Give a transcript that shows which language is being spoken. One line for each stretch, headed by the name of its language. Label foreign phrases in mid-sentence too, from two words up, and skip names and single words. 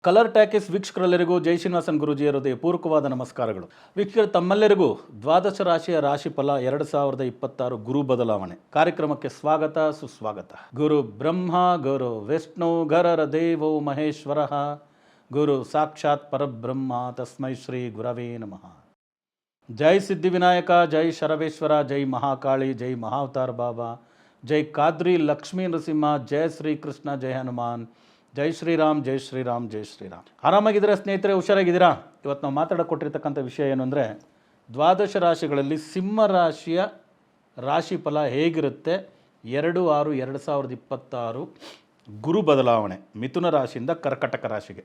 Kannada: ಕಲರ್ ಟ್ಯಾಕಿಸ್ ವೀಕ್ಷಕರೆಲ್ಲರಿಗೂ ಜೈ ಶ್ರೀನಿವಾಸನ್ ಗುರೂಜಿಯ ಹೃದಯಪೂರ್ವಕವಾದ ನಮಸ್ಕಾರಗಳು. ವೀಕ್ಷಕರು ತಮ್ಮೆಲ್ಲರಿಗೂ ದ್ವಾದಶ ರಾಶಿಯ ರಾಶಿಫಲ 2026 ಗುರು ಬದಲಾವಣೆ ಕಾರ್ಯಕ್ರಮಕ್ಕೆ ಸ್ವಾಗತ ಸುಸ್ವಾಗತ.
Sanskrit: ಗುರು ಬ್ರಹ್ಮ ಗುರು ವಿಷ್ಣು ಗರರ ದೇವೋ ಮಹೇಶ್ವರ ಗುರು ಸಾಕ್ಷಾತ್ ಪರಬ್ರಹ್ಮ ತಸ್ಮೈ ಶ್ರೀ ಗುರವೇ ನಮಃ.
Kannada: ಜೈ ಸಿದ್ಧಿವಿನಾಯಕ, ಜೈ ಶರವೇಶ್ವರ, ಜೈ ಮಹಾಕಾಳಿ, ಜೈ ಮಹಾವತಾರ್ ಬಾಬಾ, ಜೈ ಕಾದ್ರಿ ಲಕ್ಷ್ಮೀ ನರಸಿಂಹ, ಜೈ ಶ್ರೀ ಕೃಷ್ಣ, ಜೈ ಹನುಮಾನ್, ಜೈ ಶ್ರೀರಾಮ್, ಜೈ ಶ್ರೀರಾಮ್, ಜೈ ಶ್ರೀರಾಮ್. ಆರಾಮಾಗಿದ್ದೀರಾ ಸ್ನೇಹಿತರೆ? ಹುಷಾರಾಗಿದ್ದೀರಾ? ಇವತ್ತು ನಾವು ಮಾತಾಡಕೊಟ್ಟಿರ್ತಕ್ಕಂಥ ವಿಷಯ ಏನು ಅಂದರೆ, ದ್ವಾದಶ ರಾಶಿಗಳಲ್ಲಿ ಸಿಂಹ ರಾಶಿಯ ರಾಶಿಫಲ ಹೇಗಿರುತ್ತೆ 2/6/2026 ಗುರು ಬದಲಾವಣೆ ಮಿಥುನ ರಾಶಿಯಿಂದ ಕರ್ಕಟಕ ರಾಶಿಗೆ.